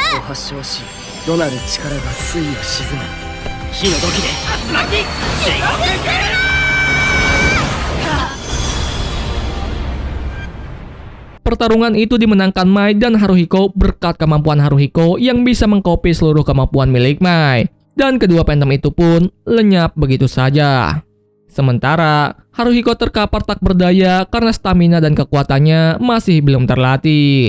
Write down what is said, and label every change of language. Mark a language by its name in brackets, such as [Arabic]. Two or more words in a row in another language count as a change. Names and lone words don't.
[Japanese] 発症し、どなる力が水を沈め、火の時で竜巻地獄来る。 [Indonesian] Pertarungan itu dimenangkan Mai dan Haruhiko berkat kemampuan Haruhiko yang bisa mengkopi seluruh kemampuan milik Mai. Dan kedua Phantom itu pun lenyap begitu saja. Sementara Haruhiko terkapar tak berdaya karena stamina dan kekuatannya masih belum terlatih.